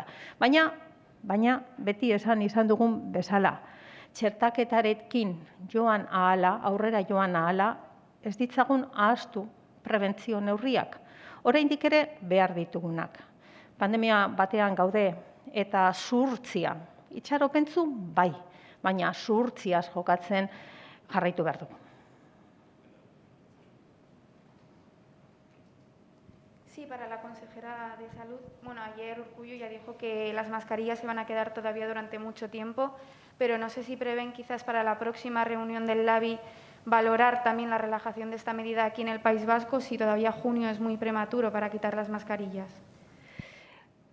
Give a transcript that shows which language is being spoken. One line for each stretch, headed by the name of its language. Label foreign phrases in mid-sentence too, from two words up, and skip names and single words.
Basque: Baina beti izan dugun bezala, txertaketarekin aurrera joan ahala, ez ditzagun ahaztu prebentzio neurriak. Oraindik ere behar ditugunak. Pandemia batean gaude eta zuhurtzia, itxaropentsu bai, baina zuhurtziaz jokatzen jarraitu behar dugu.
Spanish: Sí, para la consejera de Salud. Ayer Urkullu ya dijo que las mascarillas se van a quedar todavía durante mucho tiempo, pero no sé si prevén quizás para la próxima reunión del LABI valorar también la relajación de esta medida aquí en el País Vasco, si todavía junio es muy prematuro para quitar las mascarillas.